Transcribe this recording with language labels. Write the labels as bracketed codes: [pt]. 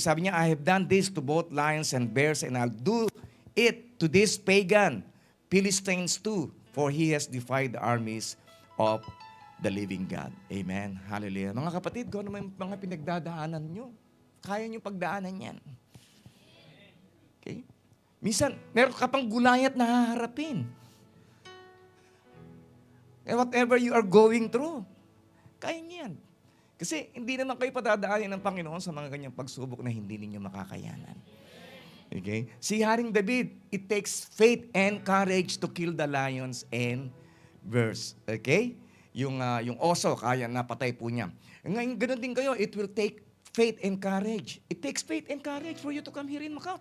[tl] Sabi niya, [en] I have done this to both lions and bears, and I'll do it to this pagan Philistines too, for he has defied the armies of the living God. Amen. Hallelujah. [tl] Mga kapatid, kung ano may mga pinagdadaanan nyo, kaya nyo pagdaanan yan. Okay? Minsan, meron ka pang Goliath na haharapin. [en] And whatever you are going through, [tl] kaya niyan. Kasi hindi naman kayo padadaanin ng Panginoon sa mga ganyang pagsubok na hindi ninyo makakayanan. Okay? [en] Si Haring David, it takes faith and courage to kill the lions and bears. Okay? [tl] Yung oso, kaya napatay po niya. Ngayon, ganoon din kayo, [en] it will take faith and courage. It takes faith and courage for you to come here in Macau.